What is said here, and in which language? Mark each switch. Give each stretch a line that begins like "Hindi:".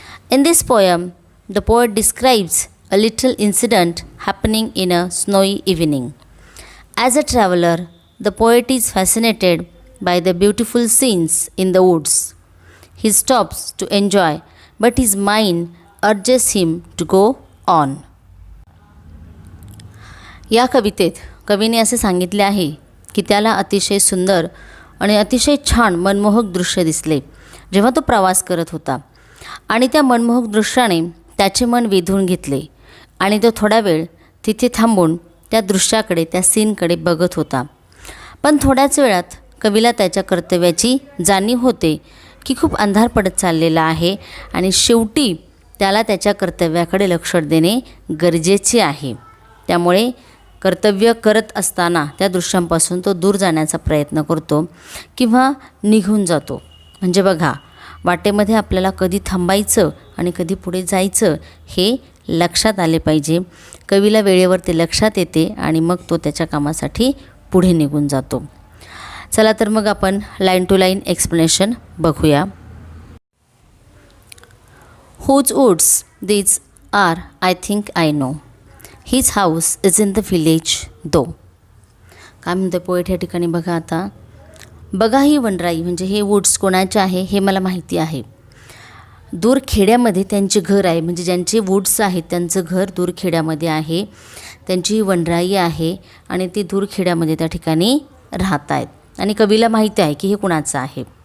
English: In this poem, the poet describes a little incident happening in a snowy evening. As a traveler, the poet is fascinated by the beautiful scenes in the woods. He stops to enjoy, but his mind urges him to go on.
Marathi: या कवितेत कवीने असे सांगितले आहे की त्याला अतिशय सुंदर आणि अतिशय छान मनमोहक दृश्य दिसले जेव्हा तो प्रवास करत होता आणि त्या मनमोहक दृश्याने त्याचे मन वेधून घेतले आणि तो थोडा वेळ तिथे थांबून त्या दृश्याकडे त्या सीनकडे बघत होता. पण थोड्याच वेळात कवीला त्याच्या कर्तव्याची जाणीव होते की खूप अंधार पडत चाललेला आहे आणि शेवटी त्याला त्याच्या कर्तव्याकडे लक्ष देणे गरजेचे आहे. त्यामुळे कर्तव्य करत असताना त्या दृश्यांपासून तो दूर जाण्याचा प्रयत्न करतो किंवा निघून जातो. म्हणजे बघा, वाटेमध्ये आपल्याला कधी थांबायचं आणि कधी पुढे जायचं हे लक्षात आले पाहिजे. कवीला वेळेवर ते लक्षात येते आणि मग तो त्याच्या कामासाठी पुढे निघून जातो. चला तर मग आपण लाईन टू लाईन एक्सप्लेनेशन बघूया.
English: Whose woods these are, I think I know. His house is in the village though.
Marathi: काय म्हणतो पोएट या ठिकाणी बघा. आता बघा ही वनराई म्हणजे हे वूड्स कोणाचे आहे हे मला माहिती आहे. दूर खेड्यामध्ये त्यांचे घर आहे, म्हणजे ज्यांचे वूड्स आहेत त्यांचं घर दूर खेड्यामध्ये आहे. त्यांची ही वनराई आहे आणि ती दूर खेड्यामध्ये त्या ठिकाणी राहत आहेत आणि कवीला माहिती आहे की हे कुणाचं आहे.